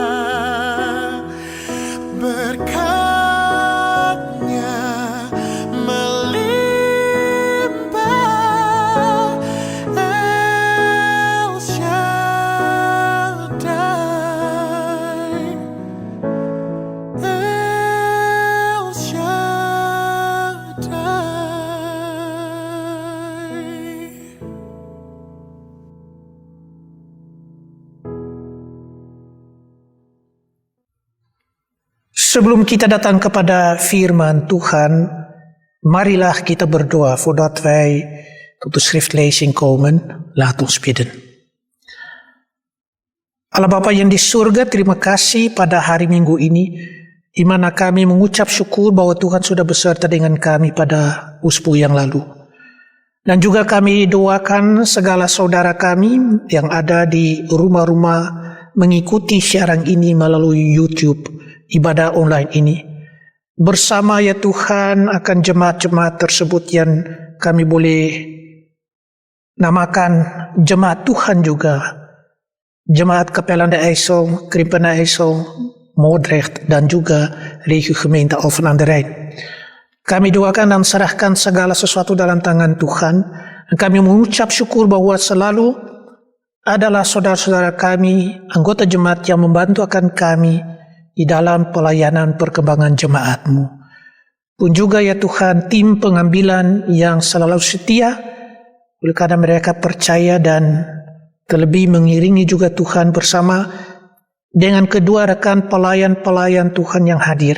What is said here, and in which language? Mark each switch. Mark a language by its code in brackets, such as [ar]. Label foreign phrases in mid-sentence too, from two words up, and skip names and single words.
[id] Berkat-Nya melimpah, El Shaddai, El Shaddai. Sebelum kita datang kepada firman Tuhan, marilah kita berdoa [nl] voordat wij tot de schriftlezing komen. Laat ons bidden. [id] Allah Bapa yang di surga, terima kasih pada hari Minggu ini, di mana kami mengucap syukur bahwa Tuhan sudah beserta dengan kami pada usbu yang lalu. Dan juga kami doakan segala saudara kami yang ada di rumah-rumah mengikuti siaran ini melalui YouTube, ibadah online ini. Bersama ya Tuhan akan jemaat-jemaat tersebut yang kami boleh namakan jemaat Tuhan juga. Jemaat Kapelanda IJssel, Krimpena IJssel, Moordrecht dan juga Regio Gemeente Alphen aan de Rijn. Kami doakan dan serahkan segala sesuatu dalam tangan Tuhan. Dan kami mengucap syukur bahwa selalu adalah saudara-saudara kami, anggota jemaat yang membantu akan kami di dalam pelayanan perkembangan jemaat-Mu. Pun juga ya Tuhan, tim pengambilan yang selalu setia oleh karena mereka percaya dan terlebih mengiringi juga Tuhan bersama dengan kedua rekan pelayan-pelayan Tuhan yang hadir.